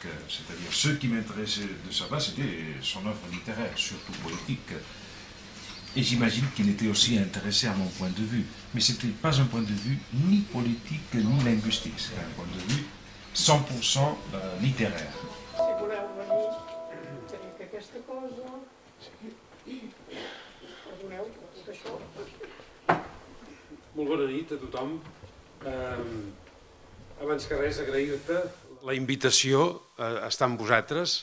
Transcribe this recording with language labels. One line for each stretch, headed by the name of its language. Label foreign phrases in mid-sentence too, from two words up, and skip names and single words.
French: C'est-à-dire, ce qui m'intéressait de Cerdà, c'était son œuvre littéraire, surtout politique. Et j'imagine qu'il était aussi intéressé à mon point de vue. Mais ce n'était pas un point de vue ni politique ni linguistique. C'était un point de vue 100% littéraire.
Catalan: Si voleu venir, teniu aquesta cosa. Perdoneu, tot això. Molt bona nit a tothom. Abans que res, agrair-te la invitació a estar amb vosaltres.